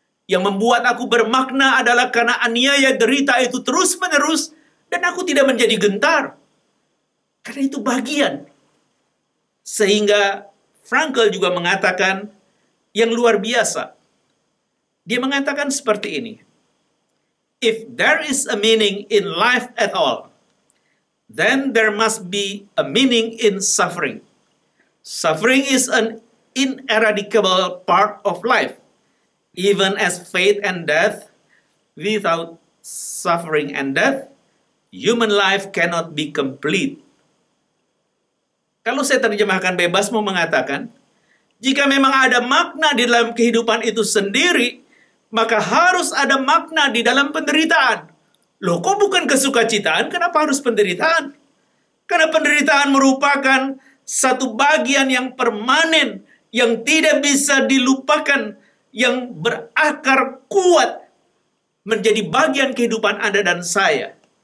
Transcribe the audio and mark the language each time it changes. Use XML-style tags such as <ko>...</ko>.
<id>Yang membuat aku bermakna adalah karena aniaya derita itu terus-menerus, dan aku tidak menjadi gentar. Karena itu bagian. Sehingga Frankl juga mengatakan yang luar biasa. Dia mengatakan seperti ini.</id> <en>If there is a meaning in life at all, then there must be a meaning in suffering. Suffering is an ineradicable part of life. Even as faith and death, without suffering and death, human life cannot be complete.</en> <id>Kalau saya terjemahkan bebas mau mengatakan, jika memang ada makna di dalam kehidupan itu sendiri, maka harus ada makna di dalam penderitaan. Loh, kok bukan kesukacitaan? Kenapa harus penderitaan? Karena penderitaan merupakan satu bagian yang permanen, yang tidak bisa dilupakan, yang berakar kuat menjadi bagian kehidupan Anda dan saya.</id>